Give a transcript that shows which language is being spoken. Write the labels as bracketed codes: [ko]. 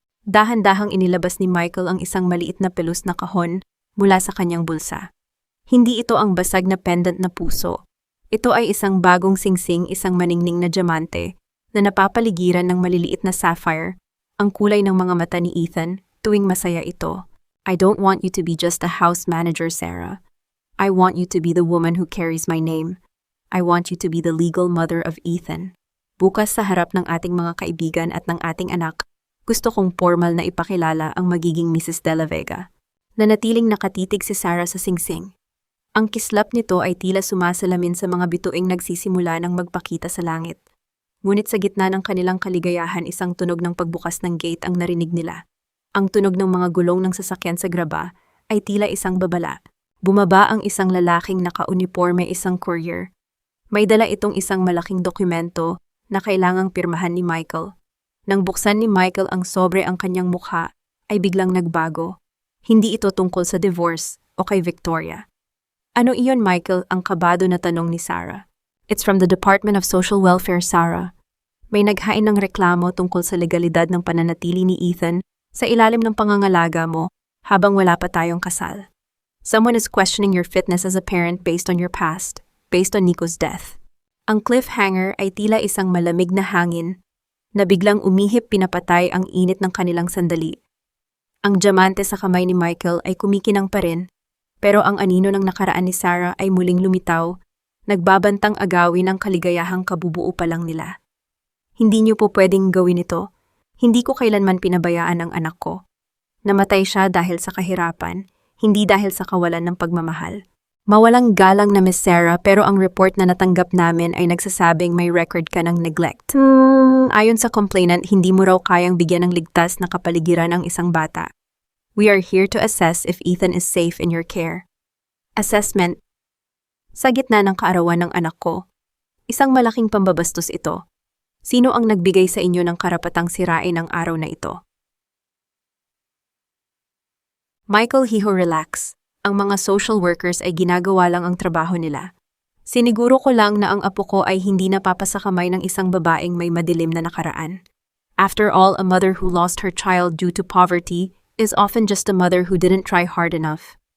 [tl] Dahan-dahang inilabas ni Michael ang isang maliit na pelus na kahon mula sa kanyang bulsa. Hindi ito ang basag na pendant na puso. Ito ay isang bagong singsing, isang maningning na diamante na napapaligiran ng maliliit na sapphire, ang kulay ng mga mata ni Ethan tuwing masaya ito. [en] I don't want you to be just a house manager, Sarah. I want you to be the woman who carries my name. I want you to be the legal mother of Ethan. [tl] Bukas sa harap ng ating mga kaibigan at ng ating anak, gusto kong formal na ipakilala ang magiging Mrs. De La Vega. Nanatiling nakatitig si Sarah sa singsing. Ang kislap nito ay tila sumasalamin sa mga bituing nagsisimula ng magpakita sa langit. Ngunit sa gitna ng kanilang kaligayahan, isang tunog ng pagbukas ng gate ang narinig nila. Ang tunog ng mga gulong ng sasakyan sa graba ay tila isang babala. Bumaba ang isang lalaking naka-uniforme, isang courier. May dala itong isang malaking dokumento na kailangang pirmahan ni Michael. Nang buksan ni Michael ang sobre, ang kanyang mukha ay biglang nagbago. Hindi ito tungkol sa divorce o kay Victoria. Ano iyon, Michael? Ang kabado na tanong ni Sarah. [en] It's from the Department of Social Welfare, Sarah. [tl] May naghain ng reklamo tungkol sa legalidad ng pananatili ni Ethan sa ilalim ng pangangalaga mo habang wala pa tayong kasal. [en] Someone is questioning your fitness as a parent based on your past, based on Nico's death. [tl] Ang cliffhanger ay tila isang malamig na hangin na biglang umihip, pinapatay ang init ng kanilang sandali. Ang diamante sa kamay ni Michael ay kumikinang pa rin, pero ang anino ng nakaraan ni Sarah ay muling lumitaw, nagbabantang agawin ang kaligayahang kabubuo pa lang nila. Hindi niyo po pwedeng gawin ito. Hindi ko kailanman pinabayaan ang anak ko. Namatay siya dahil sa kahirapan, hindi dahil sa kawalan ng pagmamahal. Mawalang galang na Miss Sarah, pero ang report na natanggap namin ay nagsasabing may record ka ng neglect. Ayon sa complainant, hindi mo raw kayang bigyan ng ligtas na kapaligiran ang isang bata. [en] We are here to assess if Ethan is safe in your care. Assessment. [tl] Sa gitna ng kaarawan ng anak ko, isang malaking pambabastos ito. Sino ang nagbigay sa inyo ng karapatang sirain ang araw na ito? Michael, relax. Ang mga social workers ay ginagawa lang ang trabaho nila. Siniguro ko lang na ang apo ko ay hindi napapasakamay ng isang babaeng may madilim na nakaraan. [en] After all, a mother who lost her child due to poverty is often just a mother who didn't try hard enough.